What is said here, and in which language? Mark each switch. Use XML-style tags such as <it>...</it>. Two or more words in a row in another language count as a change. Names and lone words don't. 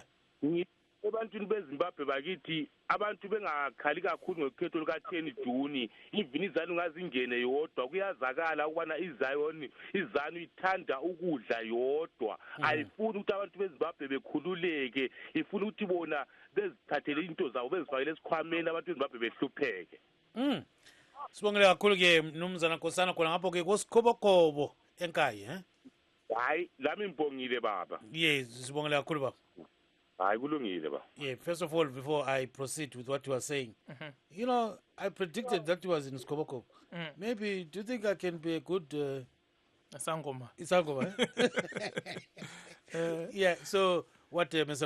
<nd>Ebantwini beZimbabwe bakithi abantu bengakhali kakhulu ngokhetho luka-10 June even izanu ngazingene yodwa kuyazakala ukubana izanu ithanda ukudla yodwa ayifuni ukuthi abantu beZimbabwe bekhululeke ifuna ukuthi bona bezithathele into zabo bezifakele esikhwameni abantu beZimbabwe behlupheke. Sibongile kakhulu ke mnumzana Nkosana khona ngapho ke kosikhobokobo enkayi hayi lami ngibongile baba. Yes, sibongile kakhulu baba.</nd> <en>Yeah, first of all, before I proceed with what you are saying, you know, I predicted that you was in Skoboko. Maybe, do you think I can be a good... Sangoma. Sangoma, yeah, so what Mr.</en>